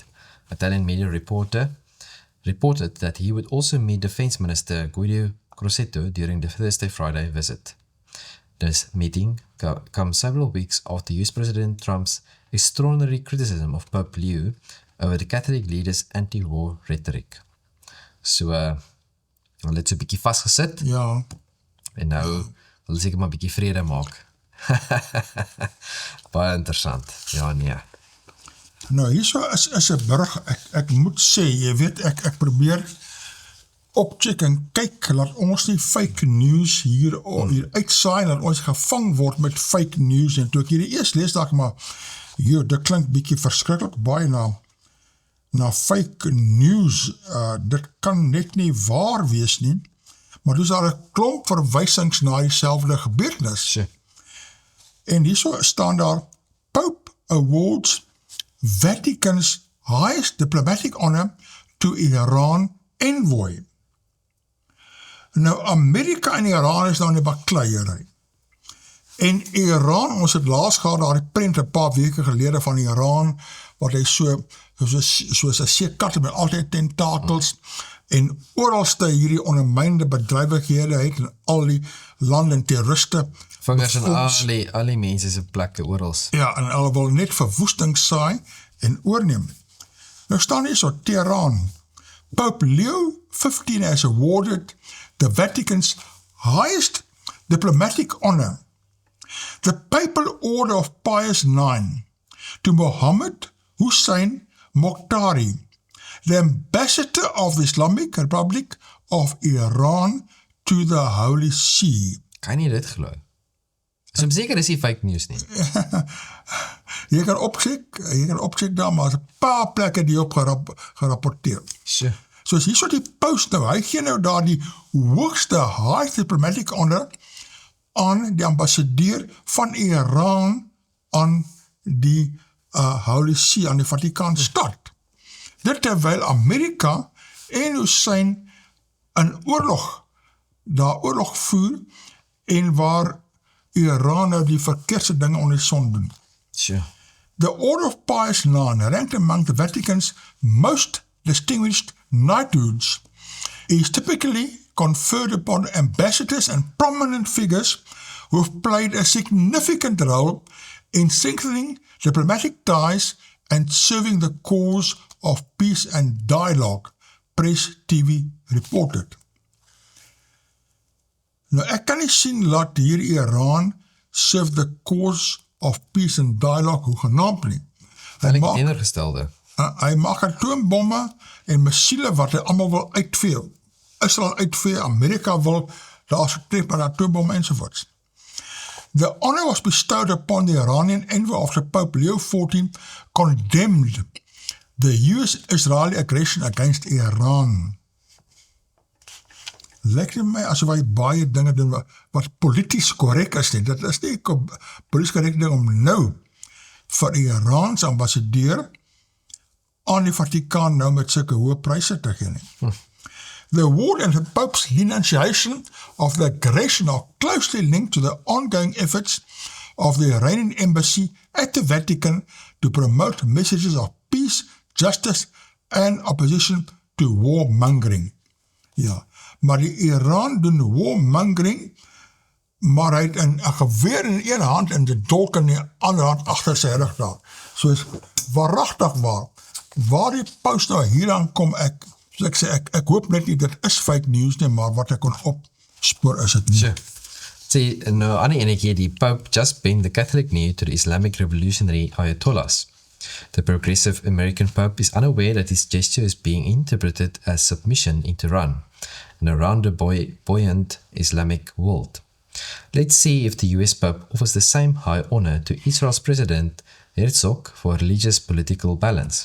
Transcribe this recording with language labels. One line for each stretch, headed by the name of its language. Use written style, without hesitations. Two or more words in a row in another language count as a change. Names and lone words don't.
English: Italian media reported that he would also meet Defense Minister Guido Crosetto during the Thursday-Friday visit. This meeting comes several weeks after US President Trump's extraordinary criticism of Pope Leo over the Catholic leader's anti-war rhetoric.
Afrikaans: So, hulle het so 'n bietjie vasgesit Ja, en nou wil seker maar 'n bietjie vrede maak. Baie interessant. Ja, nee. nou hierso is 'n burg, ek moet sê, jy weet, ek probeer opcheck en kyk, laat ons nie
English: fake news
Afrikaans: hier uitsaai, laat ons gevang word met
English: fake news,
Afrikaans: en toe ek hierdie eers lees, dacht ek maar, dit klink bietjie verskriklik, baie na
English: fake news,
Afrikaans: dit kan net nie waar wees nie, maar dus daar 'n klomp verwysings na dieselfde gebeurtenis. Sure. En hierso staan daar
English: Pope awards Vatican's highest diplomatic honor to Iran envoy.
Afrikaans: Nou, Amerika en Iran is nou in die bakleiery. En Iran, ons het laas gehad daar die prent 'n paar weke gelede van Iran, wat hy soos 'n seekat met altyd tentakels, en oralste hierdie ondermynde bedrywighede het in al die lande en terroriste. Vingers in al die mense se plekke orals. Ja, en hulle wil net verwoesting saai en oorneem. Nou staan hier so, Teheran.
English: Pope Leo XV has awarded the Vatican's highest diplomatic honor, the Papal Order of Pius IX, to Mohammed Hussein Mokhtari, the ambassador of the Islamic Republic of Iran to the Holy See.
Afrikaans: Kan jy dit glo? Is om seker is nie
English: fake news
Afrikaans: nie. Jy kan opcheck daar, maar is 'n paar plekke die op gerapporteer. Sure. Soos hier so die post nou, hy gee nou daar die hoogste
English: high diplomatic honor
Afrikaans: aan die ambassadeur van Iran aan die Holy See, aan die Vaticaanstad. Dit terwyl Amerika en Hussein in oorlog voer en waar Iran nou die verkeerde dinge onder die son doen. Sure.
English: The Order of Pius IX, ranked among the Vatican's most distinguished knighthoods, is typically conferred upon ambassadors and prominent figures who have played a significant role in strengthening diplomatic ties and serving the cause of peace and dialogue, Press TV reported.
Afrikaans: Nou, ek kan nie sien laat hier Iran
English: serve the cause of peace and dialogue
Afrikaans: hoegenaamd nie. Hy maak atoombomme en missiele wat hy allemaal wil uitvee. Israel uitvee, Amerika wil daar getref met atoombomme enzovoorts.
English: The honor was bestowed upon the Iranian envoy after Pope Leo XIV condemned the US-Israeli aggression against Iran.
Afrikaans: Lyk dit my asof hy baie dinge doen wat polities korrek is nie. Dit is nie polities korrek ding om nou vir Iraanse ambassadeur aan die Vaticaan nou met sulke hoë pryse te gee nie.
English: The award and the Pope's denunciation of the aggression are closely linked to the ongoing efforts of the Iranian embassy at the Vatican to promote messages of peace, justice and opposition to warmongering.
Afrikaans: Ja, maar die Iran doen warmongering, maar hy het 'n geweer in een hand en die dolk in die ander hand agter sy rug daar. Soos waaragtig waar die post nou hieraan kom, ek hoop net nie, dit is fake news nie, maar wat ek kon opspoor is het nie.
English: Sure. See,
Afrikaans: nou ander ene keer, die
English: Pope just bent the Catholic knee to the Islamic revolutionary Ayatollahs. The progressive American Pope is unaware that his gesture is being interpreted as submission in Tehran, and around the buoyant Islamic world. Let's see if the US Pope offers the same high honor to Israel's President Herzog for religious political balance.